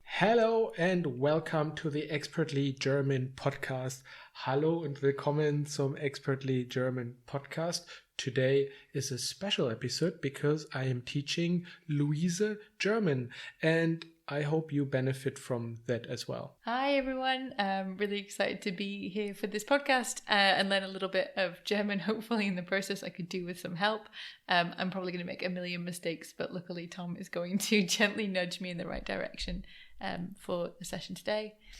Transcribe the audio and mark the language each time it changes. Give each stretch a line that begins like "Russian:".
English: Hello and welcome to the Expertly German Podcast.
German: Hallo und willkommen zum Expertly German Podcast.
English: Today is a special episode because I am teaching Luise German and I hope you benefit from that as well. Hi everyone, I'm really excited to be here for this podcast and learn a little bit of German. Hopefully in the process I could do with some help. I'm probably going to make a million mistakes, but luckily Tom is going to gently nudge me in the right direction for the session today.